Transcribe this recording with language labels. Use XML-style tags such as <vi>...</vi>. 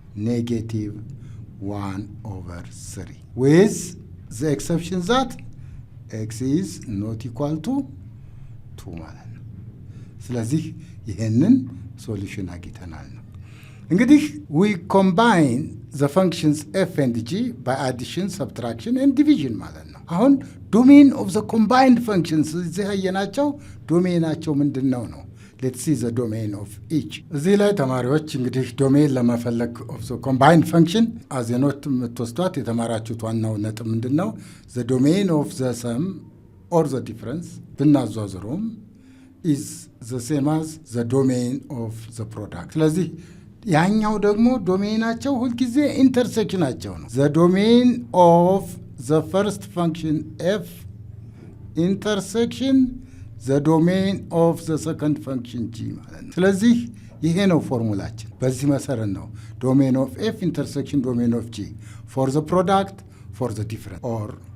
<en>negative 1 over 3 with the exception that x is not equal to 2 ማለት ነው።</en> <am>ስለዚህ ይሄንን ሶሉሽን አግኝተናል ነው።</am> <en>እንግዲህ we combine the functions f and g by addition, subtraction and division ማለት ነው። አሁን domain of the combined functions</en> <am>እዚህ ያየናቸው ዶሜናቸው ምንድን ነው?</am> <en>Let's see the domain of each.</en> <am>እዚህ ላይ ተማሪዎች እንግዲህ ዶሜን ለመፈለግ of the combined function as a note የምትወስዷት የተማራችሁት ዋናው ነጥብ ምንድን ነው?</am> <en>The domain of the sum or the difference ብናዟዝሩም is the same as the domain of the product.</en> <am>ስለዚህ ያኛው ደግሞ ዶሜናቸው ሁልጊዜ ኢንተርሴክሽናቸው ነው።</am> <en>the domain of the first function f intersection the domain of the second function g ማለት ነው።</en> <am>ስለዚህ ይሄ ነው ፎርሙላችን።</am> <en>በዚህ መሰረት ነው domain of f intersection domain of g for the product for the difference or</en>